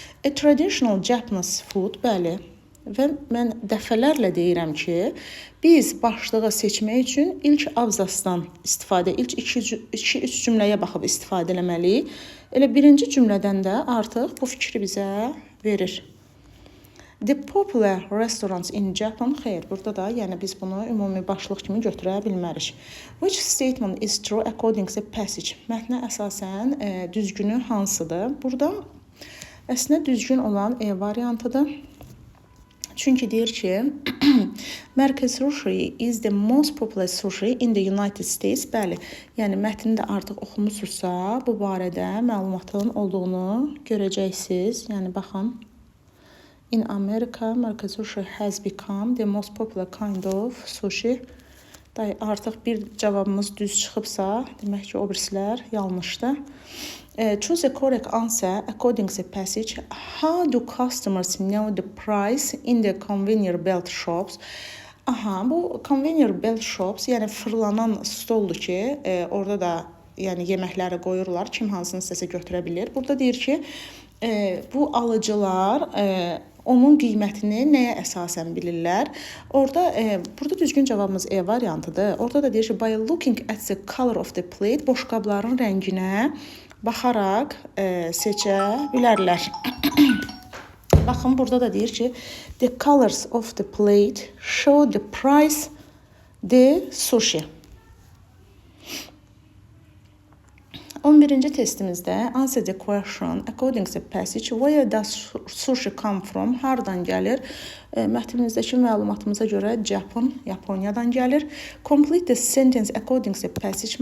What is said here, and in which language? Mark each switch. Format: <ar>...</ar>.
<en>A traditional Japanese food,</en> <az>bəli. Və mən dəfələrlə deyirəm ki, biz başlığı seçmək üçün ilk abzasdan istifadə, ilk 2-3 cümləyə baxıb istifadə eləməliyik. Elə birinci cümlədən də artıq bu fikri bizə verir.</az> <en>The popular restaurants in Japan.</en> <az>Xeyr, burada da yəni biz bunu ümumi başlıq kimi götürə bilmərik.</az> <en>Which statement is true according to the passage?</en> <az>Mətnə əsasən düzgünü hansıdır? Burada əslində düzgün olan E variantıdır. Çünki deyir ki,</az> <en>Mərkəz sushi is the most popular sushi in the United States.</en> <az>Bəli, yəni mətndə artıq oxumusunuzsa, bu barədə məlumatın olduğunu görəcəksiniz. Yəni baxın.</az> <en>In America, Mərkəz sushi has become the most popular kind of sushi.</en> <az>Artıq bir cavabımız düz çıxıbsa, demək ki, o birisilər yanlışdır.</az> <en>Choose a correct answer according to the passage. How do customers know the price in the conveyor belt shops?</en> <az>Bu</az> <en>conveyor belt shops,</en> <az>yəni fırlanan stoldur ki, orada da yəni yeməkləri qoyurlar, kim hansını istəsə götürə bilir. Burada deyir ki, bu alıcılar onun qiymətini nəyə əsasən bilirlər? Burada düzgün cavabımız E variantıdır. Orada da deyir ki,</az> <en>by looking at the color of the plate,</en> <az>boşqabların rənginə baxaraq seçə bilərlər. Baxın, burada da deyir ki,</az> <en>the colors of the plate show the price the sushi.</en> <az>11-ci testimizdə</az> <en>answer the question according to the passage. Where does sushi come from?</en> <az>Hardan gəlir? Mətnimizdəki məlumatımıza görə Japan, Yaponiyadan gəlir.</az> <en>Complete the sentence according to the passage.</en>